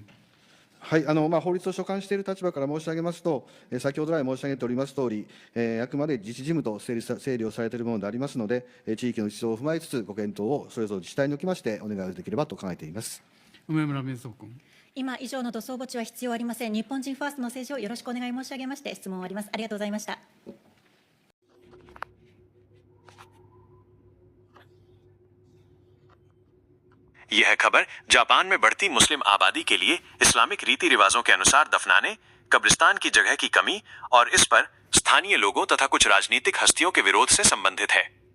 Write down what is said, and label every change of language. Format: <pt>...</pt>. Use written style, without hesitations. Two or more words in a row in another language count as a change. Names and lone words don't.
<ja>はい、法律を所管している立場から申し上げますと、先ほど来申し上げておりますとおり、あくまで自治事務と整理をされているものでありますので、地域の事情を踏まえつつ、ご検討をそれぞれ自治体におきましてお願いをできればと考えています。梅村瑞穂君。今以上の土葬墓地は必要ありません。日本人ファーストの政治をよろしくお願い申し上げまして、質問を終わります。ありがとうございました。</ja> <hi>यह खबर जापान में बढ़ती मुस्लिम आबादी के लिए इस्लामिक रीति रिवाजों के अनुसार दफनाने, कब्रिस्तान की जगह की कमी और इस पर स्थानीय लोगों तथा कुछ राजनीतिक हस्तियों के विरोध से संबंधित है।</hi>